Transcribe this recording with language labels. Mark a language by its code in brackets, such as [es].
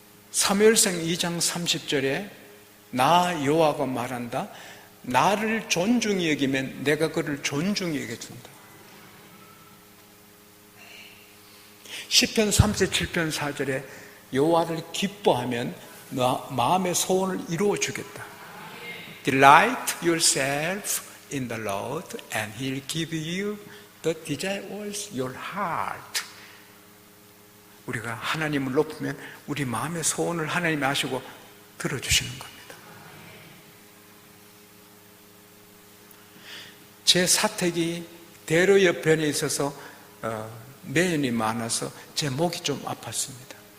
[ko] 사무엘상 2장 30절에 나 여호와가 말한다. 나를 존중히 여기면 내가 그를 존중히 여겨준다. 시편 37편 4절에 여호와를 기뻐하면 마음의 소원을 이루어 주겠다. [en] Delight yourself in the Lord and He'll give you the desires of your heart. [ko] 우리가 하나님을 높이면 우리 마음의 소원을 하나님이 아시고 들어주시는 겁니다. 제 사택이 대로 옆편에 있어서 매연이 많아서 제 목이 좀 아팠습니다.